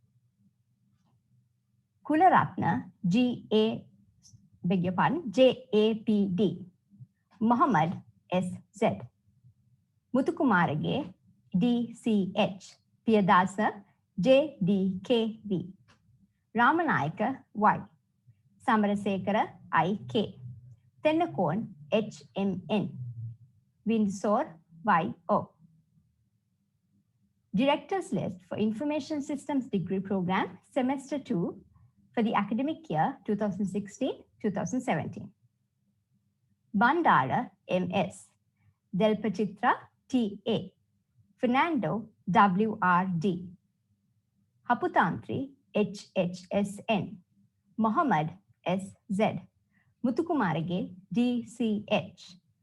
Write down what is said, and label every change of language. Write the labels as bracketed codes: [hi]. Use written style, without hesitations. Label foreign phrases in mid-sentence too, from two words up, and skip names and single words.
[en] Kularatna J.A.P.D. Muhammad S.Z. Muthukumarage D.C.H. Piyadasa J.D.K.V. Ramanayaka Y. Samarasekara I.K. Tennakon H.M.N. Windsor Y.O. Director's list for Information Systems Degree Program Semester 2 for the academic year 2016-2017. Bandara M.S. Delpachitra T.A. Fernando W.R.D. Haputantri H.H.S.N. Muhammad S.Z. Muthukumarage D.C.H.